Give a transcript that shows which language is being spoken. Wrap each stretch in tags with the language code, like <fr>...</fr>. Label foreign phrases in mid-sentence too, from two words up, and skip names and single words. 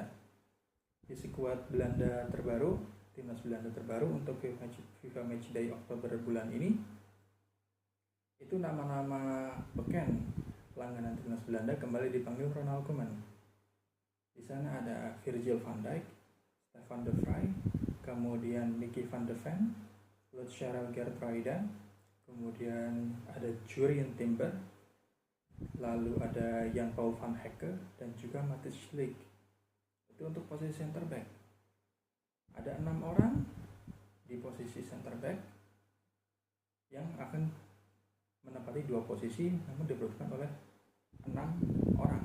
<id>Di skuad Belanda terbaru, timnas Belanda terbaru untuk FIFA Matchday Oktober bulan ini, itu nama-nama beken langganan timnas Belanda kembali dipanggil Ronald Koeman. Di sana ada Virgil van Dijk, Stefan de Vrij, kemudian Mickey van de Ven, Lutz Charles Geertruida, kemudian ada Jurien Timber, lalu ada Jan Paul van Hecke, dan juga Matthias Schlick. Itu untuk posisi</id> <en>center back.</en> <id>Ada 6 orang di posisi</id> <en>center back</en> <id>yang akan menempati 2 posisi, namun dibutuhkan oleh 6 orang.</id>